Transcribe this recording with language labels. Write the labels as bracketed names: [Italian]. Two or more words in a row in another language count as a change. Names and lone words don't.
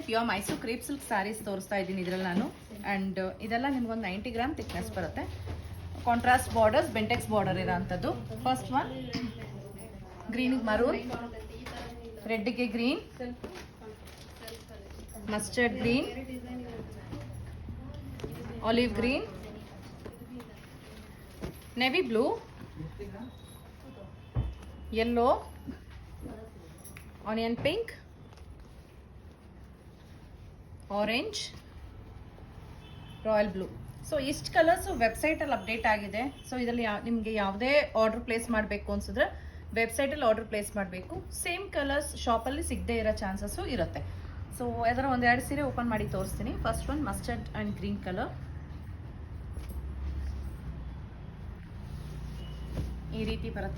[English] pure Mysore crepe silk sarees [Kannada] ತೋರಿಸ್ತಾ ಇದ್ದೀನಿ ಇದರಲ್ಲಿ ನಾನು. ಆ್ಯಂಡ್ ಇದೆಲ್ಲ ನಿಮ್ಗೊಂದು [English] 90 gram thickness [Kannada] ಬರುತ್ತೆ. [English] contrast borders, Bentex border [Kannada] ಇರೋ ಅಂಥದ್ದು. [English] first one greenige maroon, redge green, mustard green, olive green, navy blue, yellow, onion pink, orange, royal blue. [Kannada] ಸೊ ಇಷ್ಟು [English] colors website [Kannada] ಅಲ್ಲಿ ಅಪ್ಡೇಟ್ ಆಗಿದೆ. ಸೊ ಇದರಲ್ಲಿ ನಿಮಗೆ ಯಾವುದೇ [English] order place [Kannada] ಮಾಡಬೇಕು ಅನ್ಸಿದ್ರೆ ವೆಬ್ಸೈಟ್ ಅಲ್ಲಿ [English] order place [Kannada] ಮಾಡಬೇಕು. [English] same colors [Kannada] ಶಾಪಲ್ಲಿ ಸಿಗದೆ ಇರೋ ಚಾನ್ಸಸ್ಸು ಇರುತ್ತೆ. ಸೊ ಅದರ ಒಂದೆರಡು ಸೀರೆ ಓಪನ್ ಮಾಡಿ ತೋರಿಸ್ತೀನಿ. [English] first one mustard and green colour. [Kannada] ಈ ರೀತಿ ಬರುತ್ತೆ.